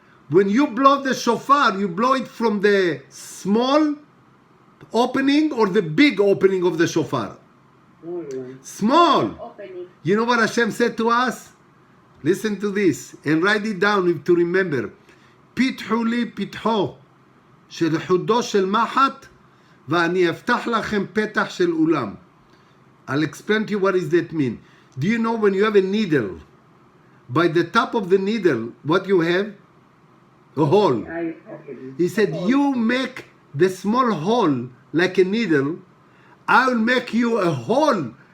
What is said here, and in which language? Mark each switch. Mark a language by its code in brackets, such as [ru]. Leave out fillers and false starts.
[en] When you blow the shofar, you blow it from the small opening or the big opening of the shofar? Small. Opening. You know what Hashem said to us? Listen to this and write it down to remember. [he] פיתחו לי פיתחו של חודו של מחט ואני אפתח לכם פתח של אולם. [en] I'll explain to you what does that mean. Do you know when you have a needle, by the top of the needle, what you have? A hole. He said, you make the small hole like a needle, I will make you a hole